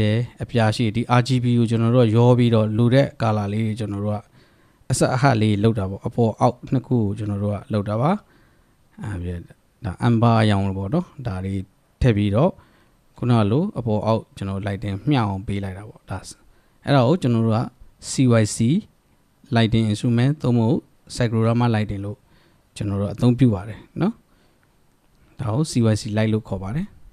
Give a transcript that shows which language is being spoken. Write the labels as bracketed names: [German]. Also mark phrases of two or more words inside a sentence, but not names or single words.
[Burmese] တယ်အပြာရှိတယ်ဒီ RGB ကိုကျွန်တော်တို့ရောပြီးတော့လိုတဲ့ကာလာလေးကျွန်တော်တို့ကအစအဟလေးလောက်တာပေါ့အပေါ်အောက်နှစ်ခုကိုကျွန်တော်တို့ကလောက်တာပါဒါအမ်ဘာရောင်လို့ပေါ့နော်ဒါလေးထည့်ပြီးတော့ခုနကလိုအပေါ်အောက်ကျွန်တော် lighting မျှအောင်ပေးလိုက်တာပေါ့ဒါအဲ့ဒါကိုကျွန်တော်တို့က [English] CYC lighting instrument [Burmese] သုံးဖို့ [English] cyclorama lighting [Burmese] လို့ကျွန်တော်တို့အသုံးပြုပါတယ်เนาะဒါကို [English] CYC light [Burmese] လို့ခေါ်ပါတယ်